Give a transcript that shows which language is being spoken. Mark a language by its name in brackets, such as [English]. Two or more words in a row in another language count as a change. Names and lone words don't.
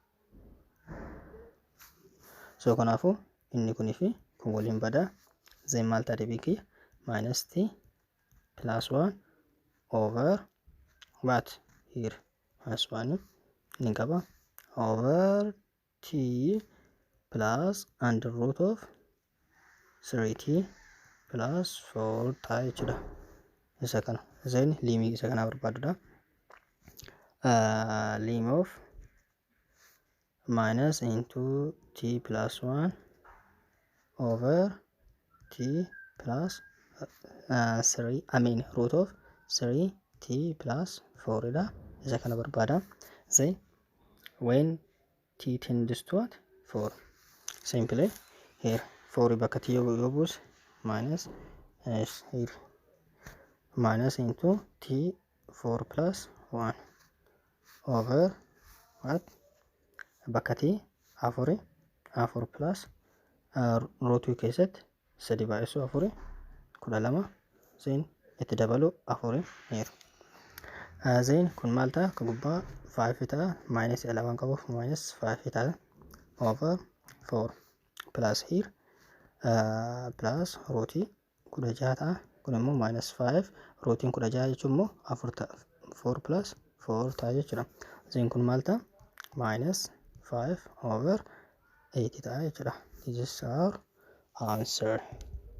[Oromo] So kanaafuu inni kunii fi kun waliin badaa. [English] Then [Oromo] maal ta'a deebiin kiyya [English] minus t plus 1 over what here minus 1 [Oromo] ni qaba [English] over t plus under root of 3t plus 4 [Oromo] ta'a jechuudha. Isa kana then limii isa kana barbaadudha. [English] Lim of minus into t plus 1 over t plus 3 I mean root of 3t plus 4 [Oromo] ida isa kana barbaada. [English] Then when t tends to what 4 simply here 4 [Oromo] bakka t yoo buuse [English] minus here minus into t 4 plus 1 over what [Oromo] bakka t 4 plus root 2 keessatti 3 baay'isuu [English] 4 12 then [Oromo] itti dabalu [English] 4 here. [Oromo] Then kun maal ta'a ka gubbaa 5 ta'a minus 11 qabuuf minus 5 ta'a [English] over 4 plus here plus root 16 [Oromo] ta'a kun immoo minus 5 root 16 jechuun immoo 4 ta'a 4 plus 4 ta'a jechuudha. Then kun maal ta'a minus 5 over 8 ta'a jechuudha. [English] This is our answer.